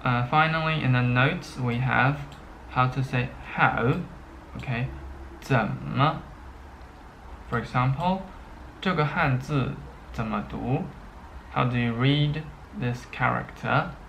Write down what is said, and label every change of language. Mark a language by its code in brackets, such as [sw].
[en] Finally, in the notes we have how to say how. Okay, 怎么. For example, [zh] 这个汉字怎么读? [en] How do you read this character?